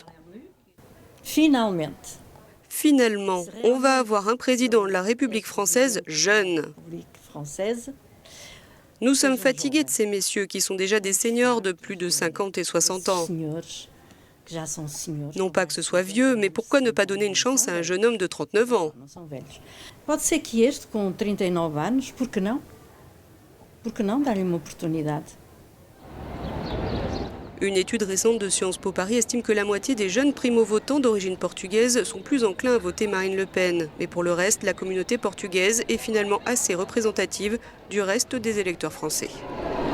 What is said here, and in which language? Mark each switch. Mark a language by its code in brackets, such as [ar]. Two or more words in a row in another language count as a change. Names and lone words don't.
[fr] Finalement, on va avoir un président de la République française jeune. Nous sommes fatigués de ces messieurs qui sont déjà des seniors de plus de 50 et 60 ans. Non pas que ce soit vieux, mais pourquoi ne pas donner une chance à un jeune homme de 39 ans? [pt] Pode ser que este, com 39 anos, por que não? Por que não dar-lhe uma oportunidade? [fr] Une étude récente de Sciences Po Paris estime que la moitié des jeunes primo-votants d'origine portugaise sont plus enclins à voter Marine Le Pen. Mais pour le reste, la communauté portugaise est finalement assez représentative du reste des électeurs français.